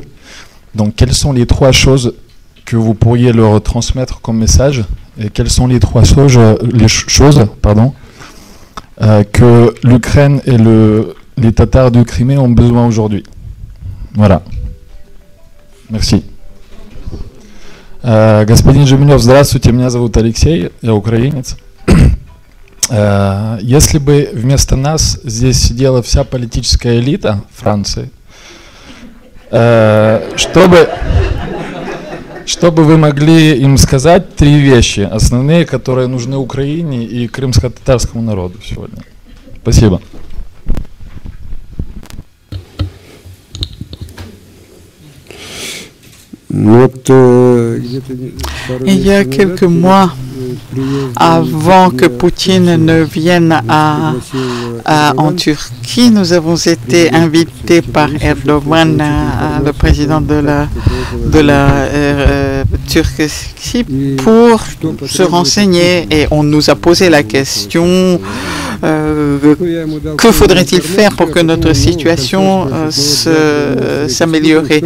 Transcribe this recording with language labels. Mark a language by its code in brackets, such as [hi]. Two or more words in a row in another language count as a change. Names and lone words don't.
[fr] Donc quelles sont les 3 choses que vous pourriez leur transmettre comme message et quelles sont les 3 choses que l'Ukraine et les Tatars de Crimée ont besoin aujourd'hui. Voilà. Merci. [ru] Господин Джемилев, здравствуйте, меня зовут Алексей, я украинец. Если бы вместо нас здесь сидела вся политическая элита Франции, чтобы вы могли им сказать 3 вещи, основные, которые нужны Украине и крымско-татарскому народу сегодня. Спасибо. [fr] Il y a quelques mois, avant que Poutine ne vienne en Turquie, nous avons été invités par Erdogan, le président de la Turquie, pour se renseigner, et on nous a posé la question que faudrait-il faire pour que notre situation s'améliorerait.